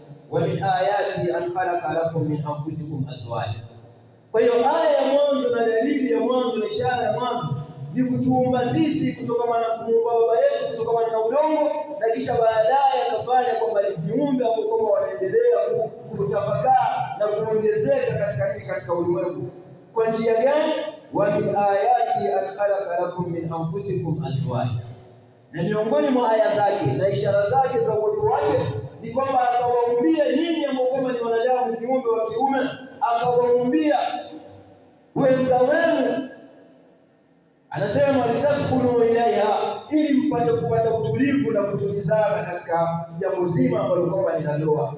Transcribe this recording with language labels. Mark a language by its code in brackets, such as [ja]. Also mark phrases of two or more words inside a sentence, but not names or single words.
[ar] ومن آياته أن خلق لكم من أنفسكم أزواجا. [sw] Kwa hiyo aya ya mwanzo na dalili ya mwanzo na ishara ya mwanzo ni kutuumba sisi kutokana na kumuumba baba yetu kutokana na udongo, na kisha baadaye akafanya kwamba ni viumbe ambao wanaendelea kutapakaa na kuongezeka katika ulimwengu. Kwa njia gani? [ar] ومن آياته أن خلق لكم من أنفسكم أزواجا. [sw] Na miongoni mwa aya zake na ishara zake za uwepo wake ni kwamba akawaumbia nyinyi ambao ni wanadamu viumbe wa kiume, akawaumbia wenza wenu. Anasema [ar] لتسكنوا إليها, [sw] ili mpate kupata utulivu na kutulizana katika jambo zima ambalo kwamba ni ndoa.